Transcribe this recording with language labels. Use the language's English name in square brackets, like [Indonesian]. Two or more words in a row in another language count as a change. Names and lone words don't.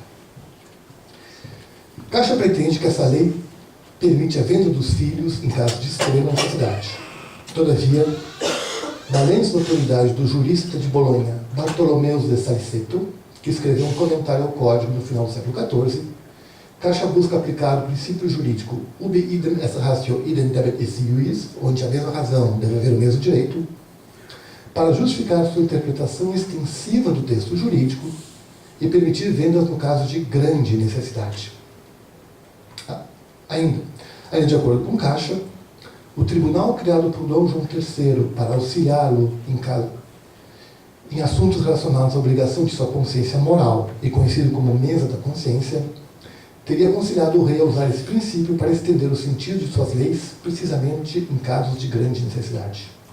[Portuguese] Caixa pretende que essa lei permite a venda dos filhos em caso de extrema necessidade. Todavia, da lente notoriedade do jurista de Bolonha, Bartolomeus de Saliceto, que escreveu um comentário ao Código no final do século XIV, Caixa busca aplicar o princípio jurídico [Latin] ubi idem esse ratio idem debet esse ius, [Portuguese] onde a mesma razão deve haver o mesmo direito, para justificar sua interpretação extensiva do texto jurídico e permitir vendas no caso de grande necessidade. Ainda de acordo com Caixa, o tribunal criado por Dom João III para auxiliá-lo em assuntos relacionados à obrigação de sua consciência moral e conhecido como mesa da consciência, teria aconselhado o rei a usar esse princípio para estender o sentido de suas leis, precisamente em casos de grande necessidade.